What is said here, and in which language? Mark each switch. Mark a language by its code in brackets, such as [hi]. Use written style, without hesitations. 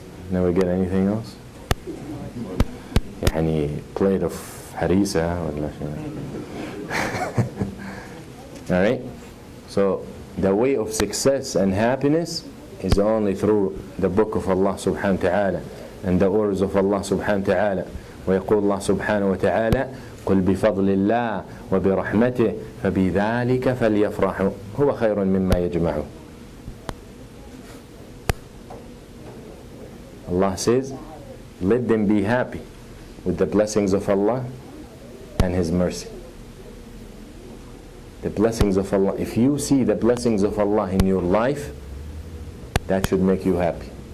[en] Never get anything else. [ar] يعني [en] plate of harisa [ar] ولا شيء. [en] Alright? So the way of success and happiness is only through the book of Allah subhanahu wa ta'ala and the orders of Allah subhanahu wa ta'ala. [ar] ويقول الله سبحانه وتعالى قل بفضل الله وبرحمته فبذلك فليفرحوا هو خير مما يجمعون. [en] Allah says, let them be happy with the blessings of Allah and His mercy. The blessings of Allah. If you see the blessings of Allah in your life, that should make you happy.